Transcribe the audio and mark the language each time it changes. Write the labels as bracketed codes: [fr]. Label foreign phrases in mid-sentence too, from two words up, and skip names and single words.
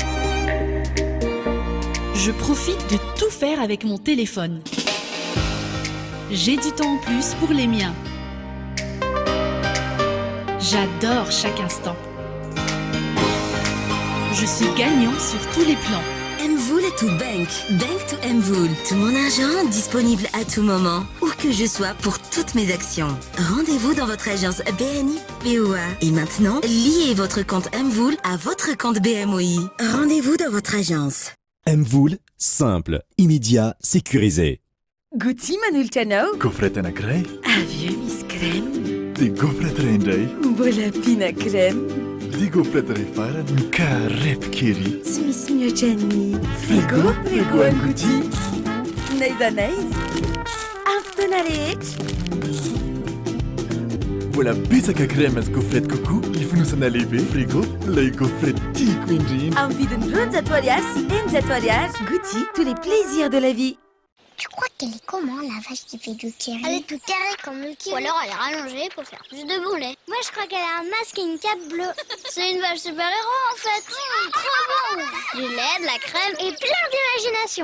[fr] Je profite de tout faire avec mon téléphone. J'ai du temps en plus pour les miens. J'adore chaque instant. Je suis gagnant sur tous les plans. [en] Mvoul to Bank. Bank to Mvoul. [fr] Tout mon argent disponible à tout moment, où que je sois pour toutes mes actions. Rendez-vous dans votre agence BNI BOA. Et maintenant, liez votre compte Mvoul à votre compte BMOI. Rendez-vous dans votre agence. Mvoul, simple, immédiat, sécurisé. [mg] Gucci Manulciano. Gofretana grey. Avio Miss Crème. Di gofretra indray. Mbola pina crème. Di gofretra rehefa mikarepy kely. Tsy misy mihoatra ny frigo any Gucci. Naiza naiza. Amin'ny fotoana rehetra. Mbola betsaka crème sy gofrety kokoa ifonosana lehibe frigo ilay gofrety tiako indrindra. Amin'ny vidiny 20 ariary sy 20 ariary. [fr] Gucci, tous les plaisirs de la vie. Tu crois qu'elle est comment, la vache qui fait du kiri? Elle est toute carrée comme le kiri. Ou alors elle est rallongée pour faire plus de boulets. Moi, je crois qu'elle a un masque et une cape bleue. C'est une vache super-héros, en fait. Trop bon. Du lait, de la crème et plein d'imagination.